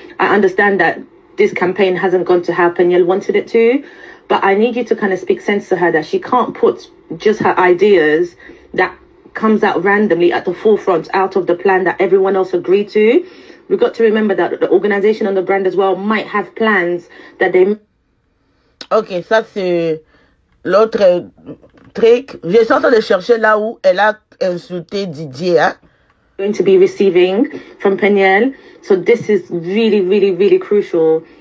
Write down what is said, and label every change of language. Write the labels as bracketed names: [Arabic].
[English] I understand that this campaign hasn't gone to how Penielle wanted it to, but I need you to kind of speak sense to her that she can't put just her ideas that comes out randomly at the forefront out of the plan that everyone else agreed to. We've got to remember that the organization and the brand as well might have plans that they... [French] Ok, ça c'est l'autre truc. Je suis en train de chercher là où elle a insulté Didier. Hein? [English] Going to be receiving from Penielle. So this is really, really, really crucial.